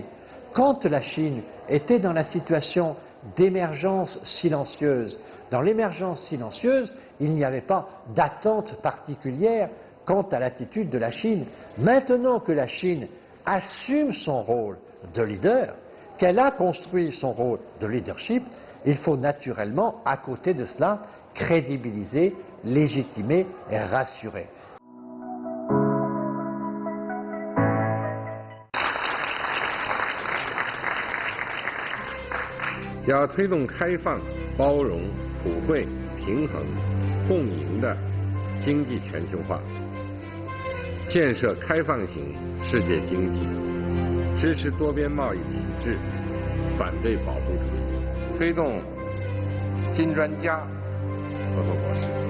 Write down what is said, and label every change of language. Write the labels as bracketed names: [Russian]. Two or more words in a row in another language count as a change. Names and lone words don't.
[French] Quand la Chine était dans la situation d'émergence silencieuse, dans l'émergence silencieuse, il n'y avait pas d'attente particulière quant à l'attitude de la Chine. Maintenant que la Chine assume son rôle de leader, qu'elle a construit son rôle de leadership, il faut naturellement, à côté de cela, crédibiliser, légitimer et rassurer. [Chinese] 要推动开放、包容、普惠、平衡、共赢的经济全球化，建设开放型世界经济，支持多边贸易体制，反对保护主义，推动金砖加合作模式，